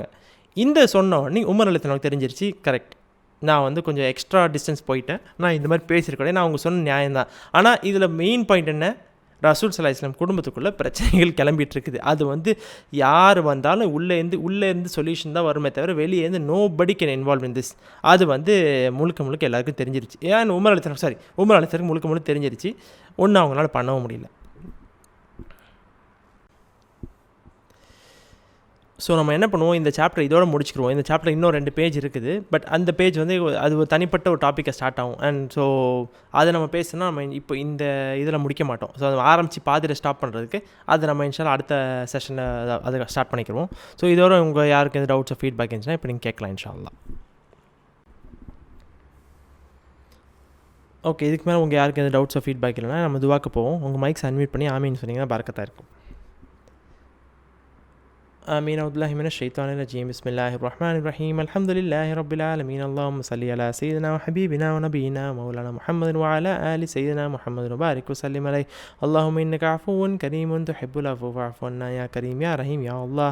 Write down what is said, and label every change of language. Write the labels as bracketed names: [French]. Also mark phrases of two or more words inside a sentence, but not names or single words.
[Tamil] இந்த சொன்னோடனே உமர் அலித்தனுக்கு தெரிஞ்சிருச்சு, கரெக்ட், நான் வந்து கொஞ்சம் [English] extra distance [Tamil] போயிட்டேன், நான் இந்த மாதிரி பேசியிருக்கேன், நான் அவங்க சொன்ன நியாயம்தான். ஆனால் இதில் [English] main point [Tamil] என்ன, ரசூல் [Arabic] صلى الله عليه وسلم [Tamil] குடும்பத்துக்குள்ளே பிரச்சனைகள் கிளம்பிட்டு இருக்குது. அது வந்து யார் வந்தாலும் உள்ளேருந்து சொல்யூஷன் தான் வருமே தவிர வெளியேருந்து [English] nobody can involve in this. [Tamil] அது வந்து முழுக்க எல்லாருக்கும் தெரிஞ்சிருச்சு. ஏன் உமர் அலித்தனுக்கு முழுக்க தெரிஞ்சிருச்சு. ஒன்றும் அவங்களால பண்ணவும் முடியல. ஸோ நம்ம என்ன பண்ணுவோம், இந்த சாப்டர் இதோட முடிச்சுக்கிடுவோம். இந்த சாப்டர் இன்னும் 2 பேஜ் இருக்குது. பட் அந்த பேஜ் வந்து அது ஒரு தனிப்பட்ட ஒரு டாப்பிக்கை ஸ்டார்ட் ஆகும். [English] and so [Tamil] அதை நம்ம பேசினா நம்ம இப்போ இந்த இதில் முடிக்க மாட்டோம். ஸோ அதை ஆரம்பித்து பாதியில் ஸ்டாப் பண்ணுறதுக்கு அது நம்ம இன்ஷால்லா அடுத்த செஷனில் அதை ஸ்டார்ட் பண்ணிக்கிடுவோம். ஸோ இதோட உங்கள் யாருக்கு எந்த [English] doubts feedback [Tamil] இருந்துச்சுன்னா இப்போ நீங்கள் கேட்கலாம் இன்ஷால்லா. ஓகே, இதுக்கு மேலே உங்கள் யாருக்கு எந்த [English] doubts feedback [Tamil] இல்லைனா நம்ம துவாக்கு போவோம். உங்கள் [English] mics unmute [Tamil] பண்ணி ஆமீன்னு சொன்னீங்கன்னா பரக்கத்தாக இருக்கும். [Arabic] آمين. أعوذ بالله من الشيطان الرجيم. بسم الله الرحمن الرحيم. الحمد لله رب العالمين. اللهم صل على سيدنا وحبيبنا ونبينا مولانا محمد وعلى آل سيدنا محمد وبارك وسلم عليه. اللهم إنك عفو كريم تحب العفو فاعف عنا يا كريم يا رحيم يا الله.